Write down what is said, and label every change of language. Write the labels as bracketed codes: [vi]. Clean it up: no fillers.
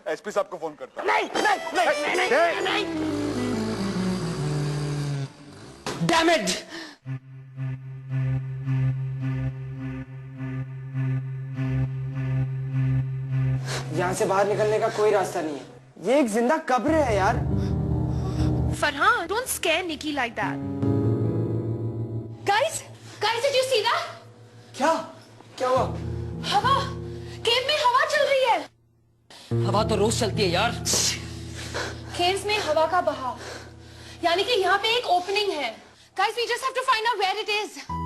[hi] SP साहब को phone करता है। नहीं। [en] Damn it! [hi] यहाँ से बाहर निकलने का कोई रास्ता नहीं है। ये एक जिंदा कब्र है यार। [en] Farhan, don't scare Nikki like that. Guys, did you see that? [hi] क्या हुआ? हवा, केव में हवा चल रही है। हवा तो रोज चलती है यार। केव्स में हवा का बहाव, यानी कि यहाँ पे एक ओपनिंग है। [en] Guys, we just have to find out where it is.